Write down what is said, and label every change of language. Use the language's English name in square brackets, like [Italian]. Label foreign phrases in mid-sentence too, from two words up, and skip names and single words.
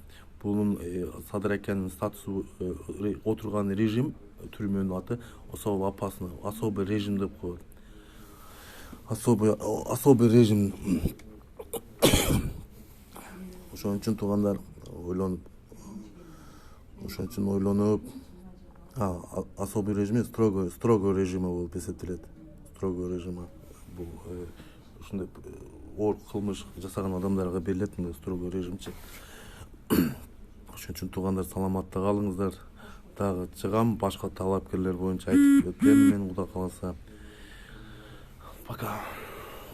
[Kyrgyz] Бунун Садыр акенин статусу отурган режим, түрмөнүн аты [Russian] особо опасный, особый режим [Kyrgyz] деп коет. [Russian] Особый режим. [Kyrgyz] Ошон үчүн туугандар ойлонуп, [Russian] особый режим, строго режима [Kyrgyz] болуп эсептелет. [Russian] Строго режима. [Kyrgyz] Бул ушундай оор кылмыш жасаган адамдарга берилет мындай [Russian] строго режимчи. [Kyrgyz] Ошон үчүн туугандар, саламатта калыңыздар. Дагы чыгам, башка талапкерлер боюнча айтып өтөм мен, Кудай кааласа.